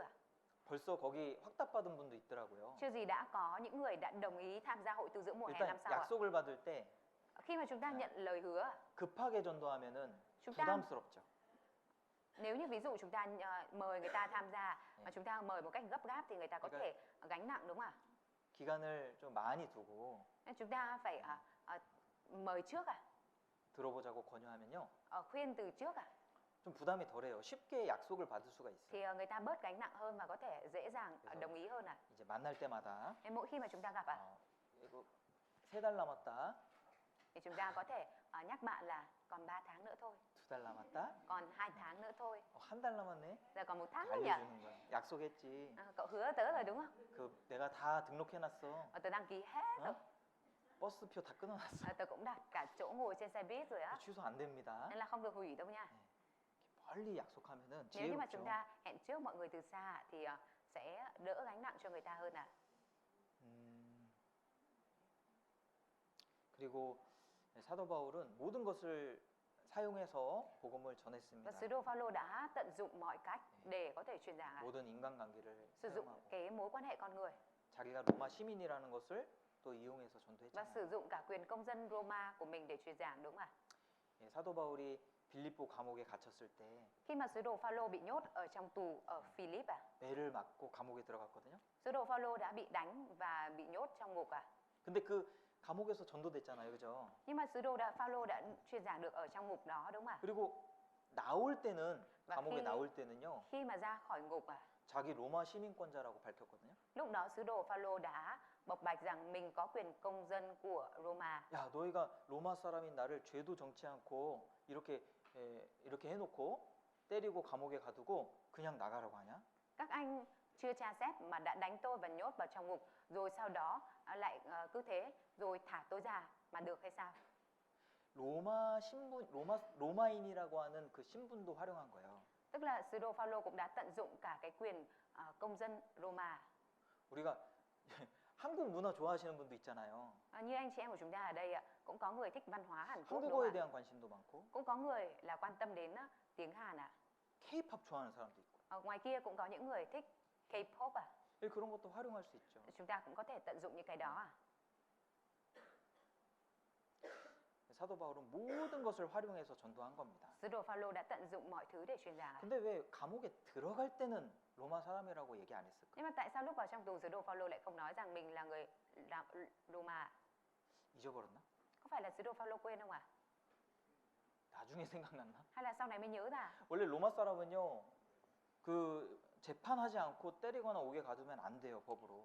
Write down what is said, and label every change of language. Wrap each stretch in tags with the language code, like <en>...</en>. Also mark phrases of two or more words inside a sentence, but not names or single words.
<ko>벌써 거기 확답받은 분도 있더라고요.</ko> <vi>Chưa gì đã có những người đã đồng ý tham gia hội tu dưỡng mùa hè năm</vi> <ko>일단</ko> <vi>sau</vi> <ko>약속을 받을 때</ko> <vi>Khi mà chúng ta nhận lời hứa</vi> <ko>급하게 전도하면은</ko> <vi>chúng ta</vi> <ko>부담스럽죠.</ko> <vi>nếu như ví dụ chúng ta mời người ta tham gia mà</vi> <ko>네.</ko> <vi>chúng ta mời một cách gấp gáp thì người ta có</vi> <ko>그러니까-</ko> <vi>thể gánh nặng đúng không</vi> <ko>기간을 좀 많이 두고</ko> <vi>Nên chúng ta phải mời trước</vi> <ko>들어보자고 권유하면요.</ko> <vi>khuyên từ trước</vi> <ko>좀 부담이 덜해요. 쉽게 약속을 받을 수가 있어요.</ko> <vi>thì người ta bớt gánh nặng hơn và có thể dễ dàng</vi> <ko>그래서</ko> <vi>đồng ý hơn</vi> <ko>이제 만날 때마다</ko> <vi>Nên mỗi khi mà chúng ta gặp</vi> <ko>이거 3달 남았다.</ko> <vi>thì chúng ta có thể nhắc bạn là còn 3 tháng nữa thôi,</vi> <ko>2달 남았다.</ko> <vi>còn 2 tháng nữa thôi,</vi> <ko>한 달 남았네.</ko> <vi>giờ còn 1 tháng nữa nhỉ?</vi> <ko>알려주는 거야. 약속했지.</ko> <vi>Cậu hứa tớ rồi đúng không?</vi> <ko>그 내가 다 등록해놨어.</ko> <vi>Tớ đăng ký hết rồi,</vi> <ko>버스표 다 끊어놨어.</ko> <vi>tớ cũng đặt cả chỗ ngồi trên xe buýt rồi</vi> <ko>취소 안 됩니다.</ko> <vi>nên là không được hủy đâu nha.</vi> <ko>멀리 약속하면은</ko> <vi>Nếu như mà chúng</vi> <ko>지혜롭죠.</ko> <vi>ta hẹn trước mọi người từ xa thì sẽ đỡ gánh nặng cho người ta hơn</vi> <ko>그리고 사도 바울은 모든 것을 사용해서 복음을</ko> <vi>Và</vi> <ko>전했습니다.</ko> <vi>sứ đồ Phaolô đã tận dụng mọi cách để có thể truyền giảng</vi> <ko>모든 인간관계를</ko> <vi>sử dụng</vi> <ko>사용하고</ko> <vi>cái mối quan hệ con người</vi> <ko>자기가 로마 시민이라는 것을 또 이용해서</ko> <vi>và</vi> <ko>전도했잖아요.</ko> <vi>sử dụng cả quyền công dân Roma của mình để truyền giảng đúng không ạ?</vi> <ko>예, 사도 바울이 빌립보 감옥에 갇혔을 때</ko> <vi>Khi mà sứ đồ Phaolô bị nhốt ở trong tù ở Philip</vi> <ko>매를 맞고 감옥에 들어갔거든요.</ko> <vi>sứ đồ Phaolô đã bị đánh và bị nhốt trong ngục</vi> <ko>근데 그 감옥에서 전도됐잖아요, 그죠?</ko> <vi>Nhưng mà sứ đồ Phaolô đã truyền giảng được ở trong ngục đó đúng không ạ?</vi> <ko>그리고 나올 때는</ko> <vi>Và</vi> <ko>감옥에</ko> <vi>khi-</vi> <ko>나올 때는요.</ko> <vi>Khi mà ra khỏi ngục</vi> <ko>자기 로마 시민권자라고 밝혔거든요.</ko> <vi>lúc đó sứ đồ Phaolô đã bộc bạch rằng mình có quyền công dân của Roma.</vi> <ko>야, 너희가 로마 사람인 나를 죄도 정치 않고 이렇게 해놓고 때리고 감옥에 가두고 그냥 나가라고 하냐?</ko> <vi>Các anh chưa tra xét mà đã đánh tôi và nhốt vào trong ngục, rồi sau đó lại cứ thế rồi thả tôi ra mà được hay sao?</vi> <ko>로마 신분, 로마인이라고 하는 그 신분도 활용한 거예요.</ko> <vi>Tức là sứ đồ Phaolô cũng đã tận dụng cả cái quyền công dân Roma.</vi> <ko>우리가 한국 문화 좋아하시는 분도 있잖아요.</ko> <vi>Như anh chị em của chúng ta ở đây cũng có người thích văn hóa Hàn Quốc đúng</vi> <ko>한국어에</ko> <vi>không ạ?</vi> <ko>대한 관심도 많고</ko> <vi>Cũng có người là quan tâm đến tiếng Hàn ạ.</vi> <ko>K-팝 좋아하는 사람도 있고</ko> <vi>Ở ngoài kia cũng có những người thích K-pop</vi> <ko>그런 것도 활용할 수 있죠.</ko> <vi>Chúng ta cũng có thể tận dụng những cái đó</vi> <ko>사도 바울은 모든 것을 활용해서 전도한 겁니다.</ko> <vi>Sứ đồ Phaolô đã tận dụng mọi thứ để truyền giảng</vi> <ko>근데 왜 감옥에 들어갈 때는 로마 사람이라고 얘기 안 했을까?</ko> <vi>Nhưng mà tại sao lúc vào trong tù sứ đồ Phaolô lại không nói rằng mình là người Roma?</vi> <ko>잊어버렸나?</ko> <vi>Có phải là sứ đồ Phaolô quên không ạ?</vi> <ko>나중에 생각났나?</ko> <vi>Hay là sau này mới nhớ ra?</vi> <ko>원래 로마 사람은요, 그 재판하지 않고 때리거나 옥에 가두면 안 돼요, 법으로.</ko>